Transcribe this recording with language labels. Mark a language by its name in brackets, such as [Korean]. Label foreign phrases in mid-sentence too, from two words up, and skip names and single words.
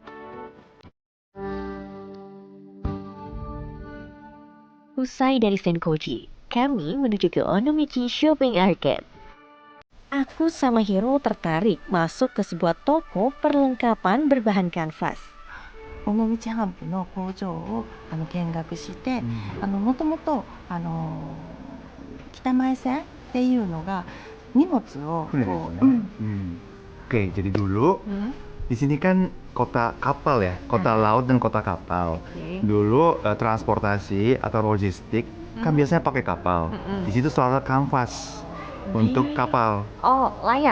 [Indonesian] Usai dari Senkoji, kami menuju ke Onomichi Shopping Arcade. Aku sama Hiro tertarik masuk ke sebuah toko perlengkapan berbahan kanvas. [Japanese] 尾道帆布の工場を見学して、もともと北前線っていうのが荷物を [Indonesian] Oke, jadi dulu di sini kan kota kapal ya, kota laut dan kota kapal. Dulu transportasi atau logistik kan biasanya pakai kapal. Di situ selalu ada kanvas untuk kapal. Oh, layar.